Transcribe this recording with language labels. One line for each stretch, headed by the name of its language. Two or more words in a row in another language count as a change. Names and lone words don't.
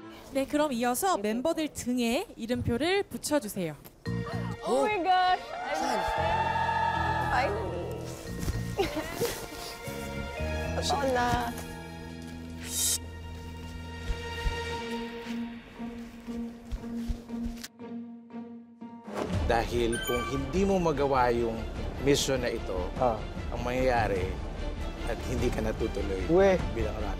Korean: 네, 그럼 이어서 멤버들 등에 이름표를 붙여주세요.
English: Oh my gosh! Finally!
Filipino: Totoo na. Dahil kung hindi mo magawa yung mission na ito, ang mangyayari at hindi ka natutuloy bilang runner.